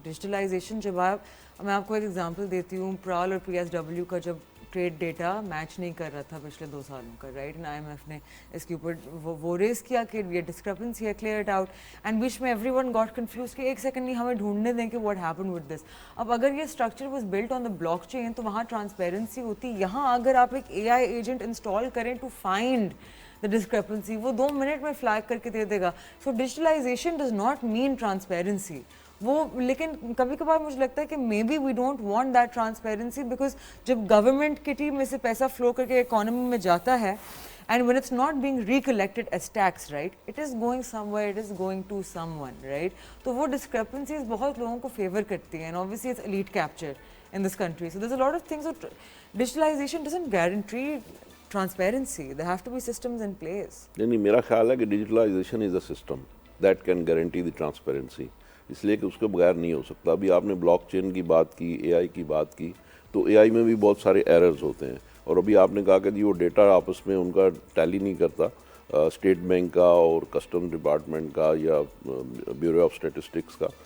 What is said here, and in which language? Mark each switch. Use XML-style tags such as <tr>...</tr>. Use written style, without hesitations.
<ur>Digitalisation جب میں آپ کو ایک ایگزامپل دیتی ہوں. پرال اور PSW کا جب ٹریڈ ڈیٹا میچ نہیں کر رہا تھا پچھلے 2 سالوں کا، رائٹ، اینڈ IMF نے اس کے اوپر وہ ریز کیا کہ یہ ڈسکرپنسی ہے،</ur> <en>Clear it out.</en> <ur>اینڈ بیچ میں</ur> <en>everyone got confuse</en> <ur>کہ ایک سیکنڈ نہیں، ہمیں ڈھونڈنے دیں کہ</ur> <en>What happen with this.</en> <ur>اب اگر یہ</ur> <en>structure was built on the blockchain</en> <ur>تو وہاں ٹرانسپیرنسی ہوتی. یہاں اگر آپ ایک AI ایجنٹ انسٹال کریں</ur> <en>to find the discrepancy,</en> <ur>وہ 2 منٹ میں فلیگ کر کے دے دے گا.</ur> <en>So digitalisation does not mean transparency.</en> <ur>وہ لیکن کبھی کبھار مجھے لگتا ہے کہ</ur> <en>maybe we don't want that transparency, because</en> <ur>جب گورنمنٹ کٹی میں سے پیسہ فلو کر کے اکانومی میں جاتا ہے</ur> <en>And when it's not being recollected as tax, right, it is going somewhere, it is going to someone, right.</en> <ur>تو وہ discrepancies بہت لوگوں کو فیور کرتی ہیں,</ur> <en>and obviously it's elite capture in this country. So there's a lot of things that digitalization doesn't guarantee transparency. There have to be systems in place.</en> <ur>نہیں میرا خیال ہے کہ digitalisation</ur> <en>is a system that can guarantee the transparency,</en> <ur>اس لیے کہ اس کے بغیر نہیں ہو سکتا. ابھی آپ نے بلاک چین کی بات کی، AI کی بات کی، تو AI میں بھی بہت سارے ایررز ہوتے ہیں. اور ابھی آپ نے کہا کہ جی وہ ڈیٹا آپس میں ان کا ٹیلی نہیں کرتا، اسٹیٹ بینک کا اور کسٹم ڈپارٹمنٹ کا یا بیورو آف اسٹیٹسٹکس کا.</ur>